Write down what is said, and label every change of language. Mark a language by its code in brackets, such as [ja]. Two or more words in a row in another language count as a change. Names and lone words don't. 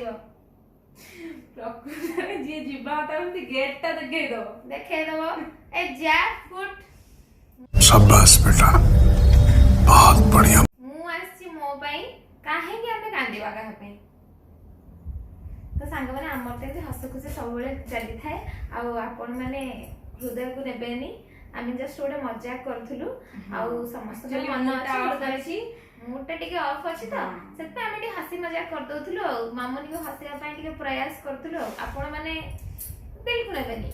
[or] ପ୍ରକୃତରେ ଯିଏ ଯିବା କଥା ଏମିତି ଗେଟଟା ଦେଖେଇଦବ ଏ ଜ୍ୟାକ୍ ଫୁଟ୍ [hi] शाबाश बेटा बहुत बढ़िया। [or] ମୁଁ ଆସିଛି ମୋ ପାଇଁ କାହିଁକି ଆମେ କାନ୍ଦିବା କାହା ପାଇଁ ତ ସାଙ୍ଗମାନେ ଆମର ତ ଏମିତି ହସ ଖୁସି ସବୁବେଳେ ଚାଲିଥାଏ ଆଉ ଆପଣମାନେ ହୃଦୟକୁ ନେବେନି ଆମେ ଜଷ୍ଟ ଗୋଟେ ମଜାକ କରୁଥିଲୁ ଆଉ ସମସ୍ତଙ୍କ ମନ ଅଛି ମୁଡଟା ଟିକେ ଅଫ୍ ଅଛି ତ ସେଥିପାଇଁ ଆମେ ଟିକେ ହସି ମଜାକ କରିଦଉଥିଲୁ ଆଉ ମାମୁନିକୁ ହସିବା ପାଇଁ ଟିକେ ପ୍ରୟାସ କରୁଥିଲୁ ଆଉ ଆପଣମାନେ ବିଲକୁଲ ନେବେନି।